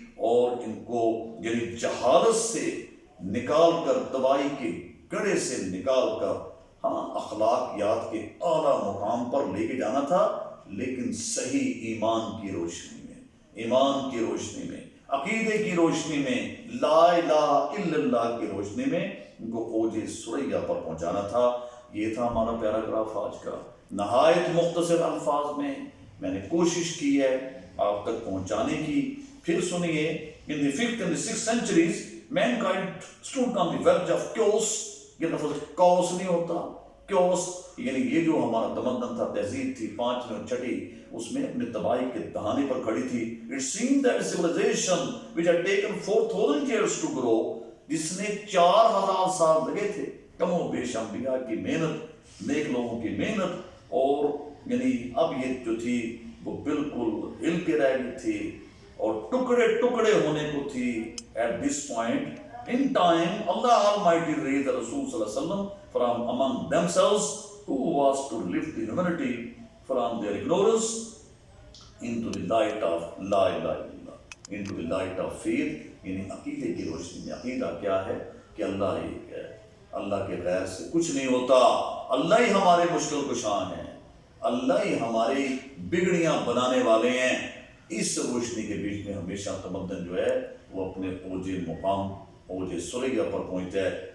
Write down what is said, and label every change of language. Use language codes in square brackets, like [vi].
[ur] اور ان کو یعنی جہالت سے نکال کر، تباہی کے گڑھے سے نکال کر، ہاں، اخلاقیات کے اعلیٰ مقام پر لے کے جانا تھا، لیکن صحیح ایمان کی روشنی میں، ایمان کی روشنی میں، عقیدے کی روشنی میں، لا الہ الا اللہ کی روشنی میں ان کو اوج ثریا پر پہنچانا تھا. یہ تھا ہمارا پیراگراف آج کا. نہایت مختصر الفاظ میں میں نے کوشش کی ہے آپ تک پہنچانے کی. پھر سنیے، [en] in the 5th and the 6th centuries mankind stood on the verge of chaos. [ur] یہ لفظ کاؤس نہیں ہوتا، کیوس یعنی یہ جو ہمارا تمدن تھا، تہذیب تھی، 5ویں اور 6ٹھی، اس میں اپنے تباہی کے دہانے پر کھڑی تھی. [en] It seemed that civilization which had taken 4000 years to grow، [ur] جس نے 4000 سال لگے تھے، کم و بیش انبیاء کی محنت، نیک لوگوں کی محنت، اور یعنی اب یہ جو تھی وہ بالکل ہل کے رہ گئی تھی اور ٹکڑے ٹکڑے ہونے کو تھی. [en] At this point in time Allah Almighty raised the Rasul sallallahu alaihi wasallam from among themselves, who was to lift the humanity from their ignorance into the light of la ilaha illallah، into the light of faith، [ur] یعنی عقیدے کی روشنی میں. عقیدہ کیا ہے کہ اللہ ایک ہے، اللہ کے غیر سے کچھ نہیں ہوتا، اللہ ہی ہمارے مشکل کشاں ہیں، اللہ ہی ہماری بگڑیاں بنانے والے ہیں. اس روشنی کے بیچ میں ہمیشہ تمدن جو ہے وہ اپنے اوج مقام، اوج ثریا پر پہنچتا ہے.